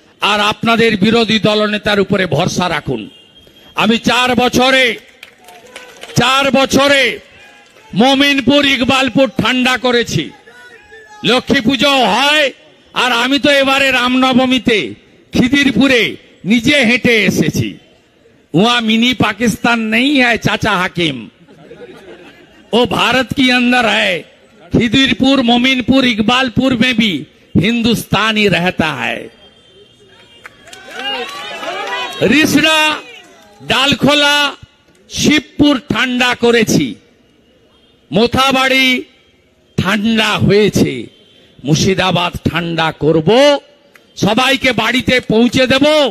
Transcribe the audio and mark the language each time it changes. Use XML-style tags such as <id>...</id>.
<bn>আর আপনাদের বিরোধী দলনেতার উপরে ভরসা রাখুন। আমি 4 বছরে মমিনপুর, ইকবালপুর ঠান্ডা করেছি। লক্ষ্মী পুজো হয়, আর আমি তো এবারে রামনবমীতে খিদিরপুরে নিজে হেঁটে এসেছি।</bn> <hi>वहां मिनी पाकिस्तान नहीं है चाचा हाकिम, वो भारत के अंदर है। खिदिरपुर, मोमिनपुर, इकबालपुर में भी हिंदुस्तान ही रहता है।</hi> <bn>रिसड़ा, डालखोला, शिवपुर ঠান্ডা করেছি, মোথাবাড়ি ঠান্ডা হয়েছে, মুর্শিদাবাদ ঠান্ডা করব, সবাইকে বাড়িতে পৌঁছে দেব।</bn>